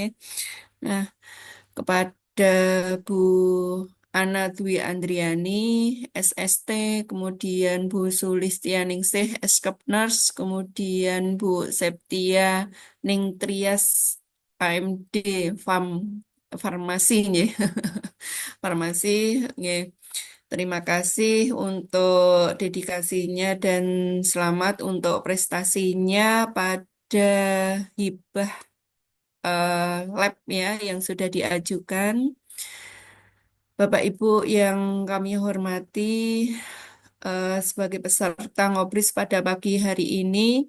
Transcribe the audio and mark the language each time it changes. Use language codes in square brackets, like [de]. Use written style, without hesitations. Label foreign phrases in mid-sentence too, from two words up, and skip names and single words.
[id] Nah, kepada Bu Ana Dwi Andriani, SST, kemudian Bu Sulistianingsih, Eskepners, kemudian Bu Septia Ningtyas, AMD, Farm, Farmasi, nggih. Farmasi, nggih. Terima kasih untuk dedikasinya dan selamat untuk prestasinya pada hibah lab ya yang sudah diajukan. Bapak Ibu yang kami hormati, sebagai peserta ngobris pada pagi hari ini,